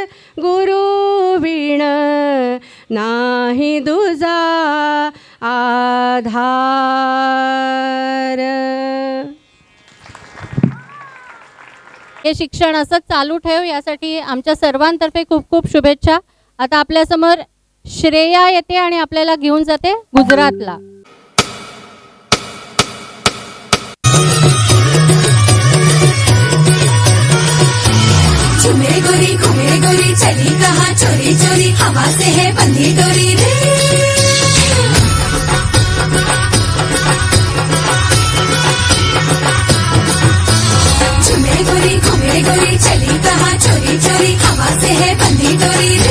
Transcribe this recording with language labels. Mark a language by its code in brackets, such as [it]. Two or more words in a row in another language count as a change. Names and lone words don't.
[mr] गुरु विण नाही दुजा आधार. हे शिक्षण असंच चालू ठेव यासाठी आमच्या सर्वांतर्फे खूप खूप शुभेच्छा. आता आपल्यासमोर श्रेया येते आणि आपल्याला घेऊन जाते गुजरातला. [hi] झूमे गोरी घूमे गोरी चली कहाँ चोरी चोरी हवा से है बंधी डोरी रे. झूमे गोरी घूमे गोरी चली कहाँ चोरी चोरी हवा से है बंधी डोरी रे.